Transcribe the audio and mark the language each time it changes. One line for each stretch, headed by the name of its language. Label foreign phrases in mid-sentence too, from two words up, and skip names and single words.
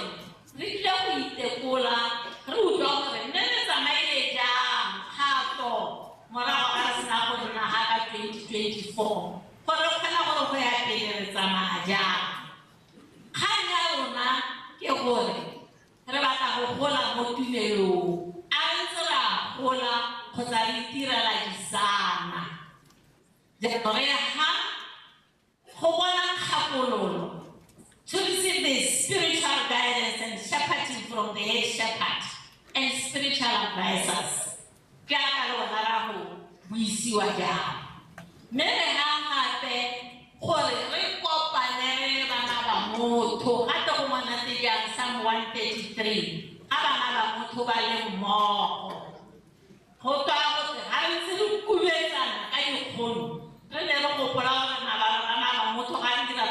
Tswana: re tle go itekola re utlwa gore nne re tsamaile jang kgato morago ga re sena go dina ga ka 2024 gore re kgona gore go ya pele re tsamaya jang kgang ya rona ke gore re batla go gola mo tumelong a re ntse ra gola kgotsa re itirela disana re ha go bona kgakololo
English: to receive the spiritual guidance and shepherding from the head shepherd and spiritual advisors
Tswana: ke a ka le bona ra go buisiwa jang mme re ha gape gore re kopane re bana ba motho gape go monate jang Psalm 133 a bana ba motho ba le mmogo go twa go ga re ntse re kubetsana ka dikgono re ne re gopola gore bana ba motho ga re dira